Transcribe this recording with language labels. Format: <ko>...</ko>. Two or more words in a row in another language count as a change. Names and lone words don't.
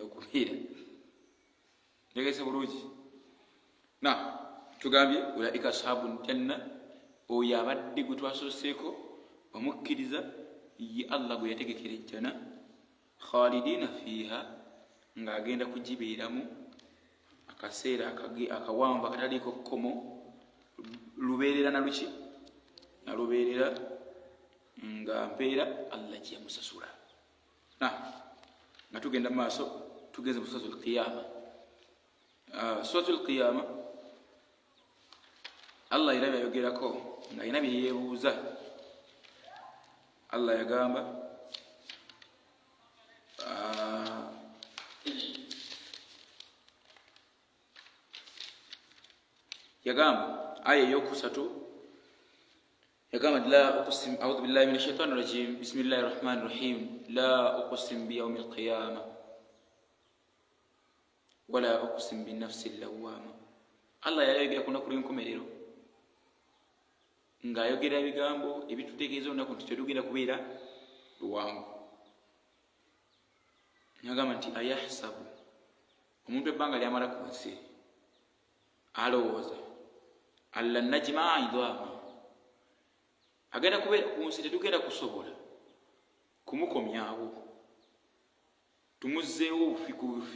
<lg>okubeera ntegese bulungi na tugambye</lg> <ar>أولئك أصحاب الجنة</ar> <lg>oyo abadde gwe twasoseeko bamukkiriza ye Allah gwe yategekera ejjana</lg> <ar>خالدين فيها</ar> <lg>ng'agenda kugibeeramu akaseera akawanvu akataliiko kkomo lubeerera naluki nalubeerera nga mpeera Allah gye yamusasula. Nga tugenda maaso tugenze mu suratul qiyama. Suratul qiyama Allah era yayogerako nga alina bye yeebuuza. Allah yagamba aya eyokusatu yagamba</lg> <ar>لا أقسم أعوذ بالله من الشيطان الرجيم بسم الله الرحمن الرحيم لا أقسم بيوم القيامة ولا أقسم بالنفس اللوامة.</ar> <lg>Allah yayogera ku lunaku lw'enkomerero ng'ayogera ebigambo ebitutegeeza olunaku nti terugenda kubeera luwangu. Yagamba nti ayahsabu, omuntu ebbanga lyamala ku nsi alowooza</lg> <ar>ألن نجمع عظامه,</ar> <lg>agenda kubeera ku nsi tetugenda kusobola kumukomyawo tumuzzeewo bufi ku bufi.</lg>